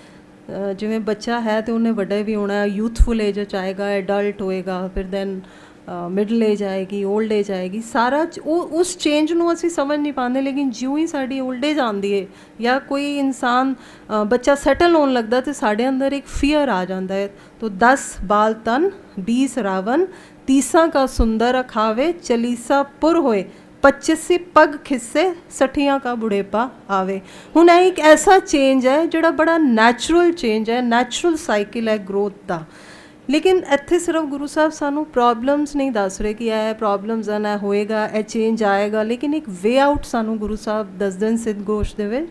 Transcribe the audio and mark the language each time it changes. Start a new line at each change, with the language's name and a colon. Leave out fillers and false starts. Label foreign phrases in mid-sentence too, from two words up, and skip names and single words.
Punjabi: ਜਿਵੇਂ ਬੱਚਾ ਹੈ ਤੇ ਉਹਨੇ ਵੱਡਾ ਵੀ ਹੋਣਾ,
English: youthful age
Punjabi: 'ਚ ਆਏਗਾ, ਐਡਲਟ ਹੋਏਗਾ, ਫਿਰ
English: then middle age
Punjabi: ਆਏਗੀ,
English: old age
Punjabi: ਆਏਗੀ, ਸਾਰਾ ਉਹ ਉਸ ਚੇਂਜ ਨੂੰ ਅਸੀਂ ਸਮਝ ਨਹੀਂ ਪਾਉਂਦੇ। ਲੇਕਿਨ ਜਿਉਂ ਹੀ ਸਾਡੀ
English: old age
Punjabi: ਆਉਂਦੀ ਹੈ ਜਾਂ ਕੋਈ ਇਨਸਾਨ, ਬੱਚਾ ਸੈਟਲ ਹੋਣ ਲੱਗਦਾ ਤੇ ਸਾਡੇ ਅੰਦਰ ਇੱਕ ਫੀਅਰ ਆ ਜਾਂਦਾ ਹੈ। ਤੋ 10 ਬਾਲ ਤਨ 20 ਰਾਵਨ, 30 ਕਾ ਸੁੰਦਰ ਅਖਾਵੇ, 40 ਪੁਰ ਹੋਏ, 25 ਪਗ ਖਿੱਸੇ, 60 ਕਾ ਬੁਢੇਪਾ ਆਵੇ। हुण ਇਹ ਇੱਕ ਐਸਾ ਚੇਂਜ ਹੈ ਜਿਹੜਾ ਬੜਾ
English: natural change
Punjabi: ਹੈ,
English: natural cycle
Punjabi: ਹੈ ਗਰੋਥ ਦਾ। ਲੇਕਿਨ ਇੱਥੇ ਸਿਰਫ ਗੁਰੂ ਸਾਹਿਬ ਸਾਨੂੰ ਪ੍ਰੋਬਲਮਸ ਨਹੀਂ ਦੱਸ ਰਹੇ ਕਿ ਇਹ ਪ੍ਰੋਬਲਮਸ ਹਨ, ਇਹ ਹੋਏਗਾ, ਇਹ ਚੇਂਜ ਆਏਗਾ, ਲੇਕਿਨ ਇੱਕ
English: way out
Punjabi: ਸਾਨੂੰ ਗੁਰੂ ਸਾਹਿਬ ਦੱਸਦੇ ਹਨ ਸਿੱਧ ਗੋਸ਼ ਦੇ ਵਿੱਚ।